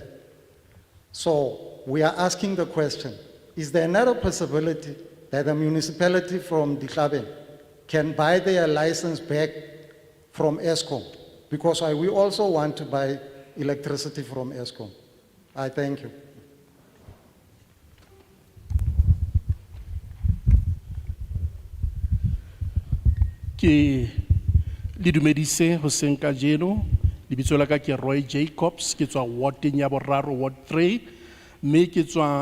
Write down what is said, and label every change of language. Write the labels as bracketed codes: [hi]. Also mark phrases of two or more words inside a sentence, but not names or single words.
[en] So we are asking the question, is there another possibility that the municipality from Hlabeng can buy their license back from ESCOM? Because we also want to buy electricity from ESCOM. I thank you. [st] Ke le dumedise hoseng kajeno, lebitso la ka ke Roy Jacobs, ke tswa wardeng ya boraro, Ward 3, mme ke tswa